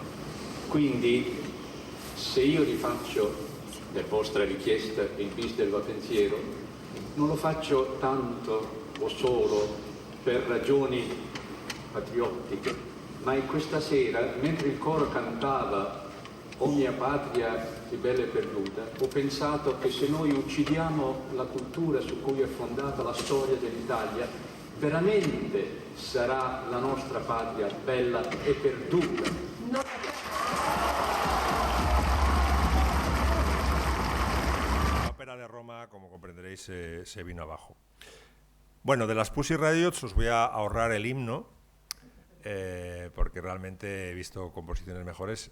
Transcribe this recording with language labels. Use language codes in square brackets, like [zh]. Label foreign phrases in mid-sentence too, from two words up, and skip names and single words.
[it] Quindi se io rifaccio, per vostra richiesta, il bis del Va Pensiero, non lo faccio tanto o solo per ragioni patriottiche, ma in questa sera, mentre il coro cantava «O mia patria, che bella e perduta», ho pensato che se noi uccidiamo la cultura su cui è fondata la storia dell'Italia, veramente sarà la nostra patria bella e perduta. [es] La ópera de Roma, como comprenderéis, se vino abajo. Bueno, de las Pussy Riots os voy a ahorrar el himno, porque realmente he visto composiciones mejores.